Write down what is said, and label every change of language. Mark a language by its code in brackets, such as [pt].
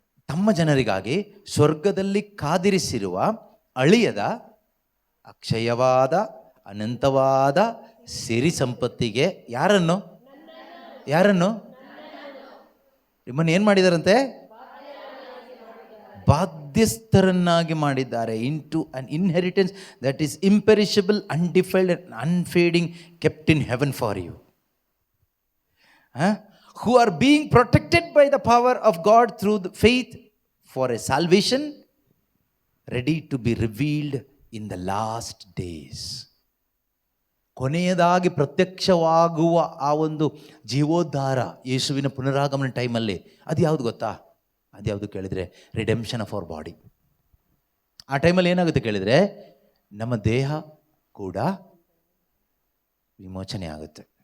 [kn] ತಮ್ಮ ಜನರಿಗಾಗಿ ಸ್ವರ್ಗದಲ್ಲಿ ಕಾದಿರಿಸಿರುವ ಅಳಿಯದ ಅಕ್ಷಯವಾದ ಅನಂತವಾದ ಸಿರಿ ಸಂಪತ್ತಿಗೆ ಯಾರನ್ನು ನಿಮ್ಮನ್ನು ಏನು ಮಾಡಿದಾರಂತೆ? ಬಾಧ್ಯಸ್ಥರನ್ನಾಗಿ ಮಾಡಿದ್ದಾರೆ. [en] Into an inheritance that is imperishable, undefiled and unfading, kept in heaven for you, who are being protected by the power of God through the faith for a salvation ready to be revealed in the last days. [kn] ಕೊನೆಯದಾಗಿ ಪ್ರತ್ಯಕ್ಷವಾಗುವ ಆ ಒಂದು ಜೀವೋದ್ಧಾರ ಯೇಸುವಿನ ಪುನರಾಗಮನ ಟೈಮಲ್ಲಿ ಅದು ಯಾವುದು ಗೊತ್ತಾ? ಅದು ಯಾವುದು ಕೇಳಿದರೆ [en] Redemption of our body. [kn] ಆ ಟೈಮಲ್ಲಿ ಏನಾಗುತ್ತೆ ಕೇಳಿದರೆ ನಮ್ಮ ದೇಹ ಕೂಡ ವಿಮೋಚನೆ ಆಗುತ್ತೆ.